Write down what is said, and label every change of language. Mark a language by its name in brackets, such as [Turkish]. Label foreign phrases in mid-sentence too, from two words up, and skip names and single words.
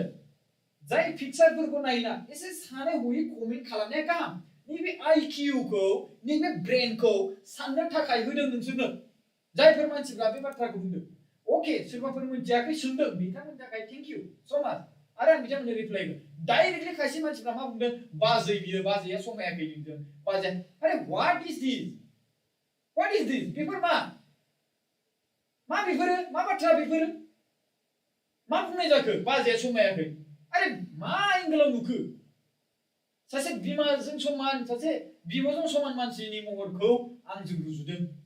[Bodo] जाय पिक्चारफोरखौ नायना एसे सानै हयै कमेन्ट खालामनाया गाहाम नैबे IQ-खौ नैबे ब्रेनखौ साननो थाखाय होदों नोंसोरनो जायफोर मानसिफ्रा बे बाथ्राखौ बुंदों अके सोरबाफोर मोनथियाखै सोंदों बिथांमोननि थाखाय [English] thank you so much [Bodo] आरो आं बिथांमोननो रिप्लाइ होगोन डाइरेक्टलि खायसे मानसिफ्रा मा बुंदों बाजैया समायाखै नोंजों बाजै आरे [English] what is this [Bodo] बेफोर मा बेफोरो मा बाथ्रा बेफोरो मा बुंनाय जाखो बाजैया समायाखै आरे मा एंगेलाव नुखो सासे बिमाजों समान सासे बिब'जों समान मानसिनि महरखौ आंजों रुजुदों